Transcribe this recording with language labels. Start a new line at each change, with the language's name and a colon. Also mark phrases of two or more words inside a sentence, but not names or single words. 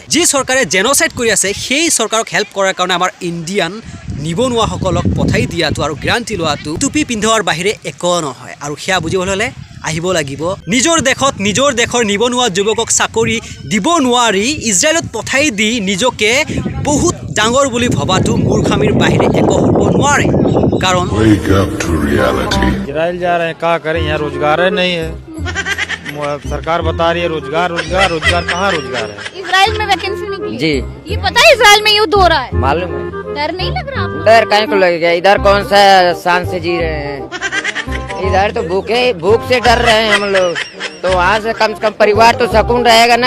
Assamese: যি চৰকাৰে জেনোসাইড কৰি আছে সেই চৰকাৰক হেল্প কৰাৰ কাৰণে আমাৰ ইণ্ডিয়ান নিবনুৱাসকলক পঠাই দিয়াটো আৰু গ্যাৰান্টি লোৱাটো টুপি পিন্ধোৱাৰ বাহিৰে একো নহয়। আৰু সেয়া বুজিবলৈ হ'লে আহিব লাগিব নিজৰ দেশত নিজৰ দেশৰ নিবনুৱা যুৱকক চাকৰি দিব নোৱাৰি ইজৰাইলত পঠাই দি নিজকে বহুত ডাঙৰ বুলি ভবাটো মূৰ্খামিৰ বাহিৰে একো হ'ব নোৱাৰে।
Hindi: कारण इजराइल जा रहे हैं, क्या करें, यहाँ रोजगार नहीं है। सरकार बता रही है रोजगार रोजगार रोजगार, कहाँ रोजगार है? इजराइल में वैकेंसी निकली जी, ये पता है इजराइल में युद्ध हो रहा है, मालूम है। डर नहीं लग रहा आपको? डर कहीं को लगेगा, इधर कौन सा शान से जी रहे हैं, इधर तो भूख से डर रहे हैं हम लोग, तो वहाँ से कम परिवार तो सुकून रहेगा ना।